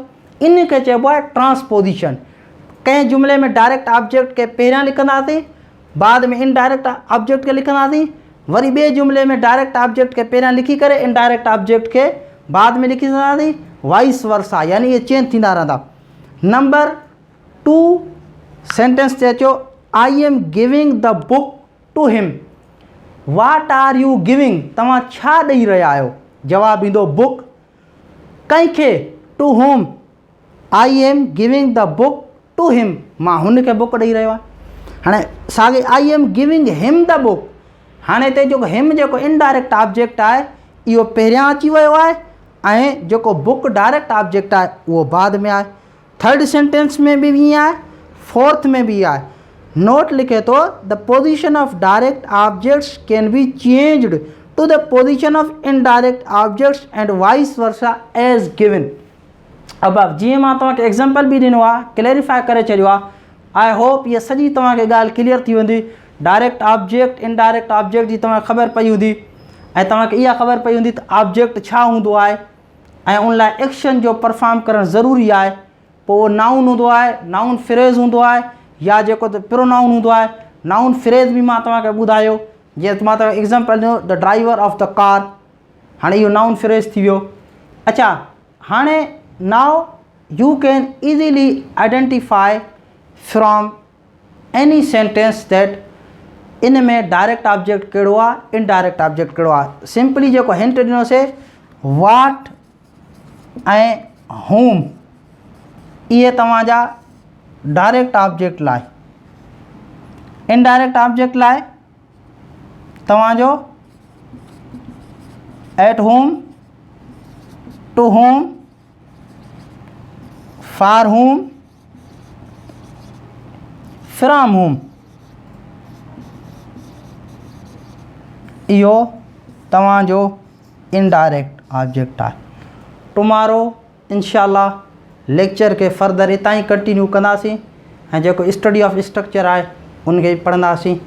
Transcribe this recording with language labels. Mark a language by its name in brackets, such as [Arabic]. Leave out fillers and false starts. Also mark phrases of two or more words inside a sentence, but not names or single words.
[Sindhi] इन खे चइबो आहे ट्रांसपोजिशन। कंहिं जुमिले में [English] direct object [Sindhi] खे पहिरियां लिखंदासीं, बाद में [English] indirect object [Sindhi] खे लिखंदासीं, वरी ॿिए जुमिले में [English] direct object [Sindhi] खे पहिरियां लिखी करे [English] indirect object [Sindhi] खे बाद में लिखी सघंदासीं, [English] vice versa, [Sindhi] यानी इहे चेंज थींदा रहंदा। [English] number 2 sentence [Sindhi] ते अचो, [English] I am giving the book to him, what are you giving, [Sindhi] तव्हां छा ॾेई रहिया आहियो, जवाबु ईंदो बुक, कंहिंखे, [English] to whom, I am giving the book to him, [Sindhi] मां हुनखे बुक ॾेई रहियो आहे। हाणे साॻे [English] I am giving him the book, [Sindhi] हाणे हिते जेको हिम जेको [English] indirect object [Sindhi] आहे इहो पहिरियां अची वियो आहे ऐं जेको बुक [English] direct object [Sindhi] आहे उहो बाद में आहे। [English] third sentence [Sindhi] में बि ईअं आहे, फोर्थ में बि आहे। [English] नोट [Sindhi] लिखे थो [English] the position of direct objects can be changed to the position of indirect objects and vice versa as given. [Sindhi] अब जीअं मां तव्हांखे एग्जाम्पल बि ॾिनो आहे, क्लैरिफाई करे छॾियो आहे। [English] I hope [Sindhi] इहा सॼी तव्हांखे ॻाल्हि क्लियर थी वेंदी। [English] direct object indirect object [Sindhi] जी तव्हांखे ख़बर पई हूंदी ऐं तव्हांखे इहा ख़बर पई हूंदी त ऑब्जेक्ट छा हूंदो आहे ऐं उन लाइ एक्शन जो परफॉर्म करणु ज़रूरी आहे। पोइ उहो नाउन हूंदो आहे, [English] noun phrase [Sindhi] हूंदो आहे या जेको त प्रोनाउन हूंदो आहे। [English] noun phrase [Sindhi] बि मां तव्हांखे ॿुधायो, जीअं मां तव्हांखे एग्ज़ाम्पल ॾिनो [English] the driver of the car, [Sindhi] हाणे इहो [English] noun phrase [Sindhi] थी वियो। अच्छा, हाणे [English] now you can easily identify from any sentence that [Sindhi] इन में [English] direct object [Sindhi] कहिड़ो आहे, [English] indirect object [Sindhi] कहिड़ो आहे। सिंपली जेको हिंट ॾिनोसीं वाट ऐं होम, इहे तव्हांजा [English] direct object [Sindhi] लाइ। [English] indirect object [Sindhi] लाइ तव्हांजो [English] at whom, to whom, for whom, from whom, [Sindhi] इहो तव्हांजो [English] indirect object [Sindhi] आहे। टुमारो इंशाल्लाह लेक्चर खे फर्दर हितां ई कंटिन्यू कंदासीं ऐं जेको [English] study of structure [Sindhi] आहे उनखे पढ़ंदासीं।